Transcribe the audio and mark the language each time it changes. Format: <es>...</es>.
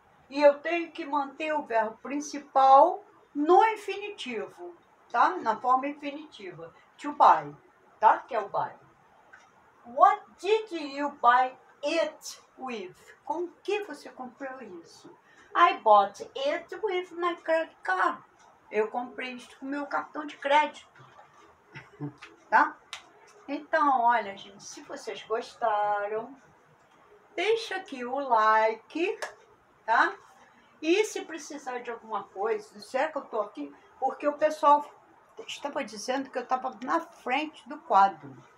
<pt>E eu tenho que manter o verbo principal no infinitivo, tá? Na forma infinitiva. To buy, tá? Que é o buy.</pt> <en>What did you buy it with?</en> <pt>Com que você comprou isso?</pt> <en>I bought it with my credit card.</en> <pt>Eu comprei isso com meu cartão de crédito. Tá? Então, olha, gente, se vocês gostaram, deixa aqui o like, tá? E se precisar de alguma coisa, será que eu tô aqui? Porque o pessoal estava dizendo que eu estava na frente do quadro.</pt>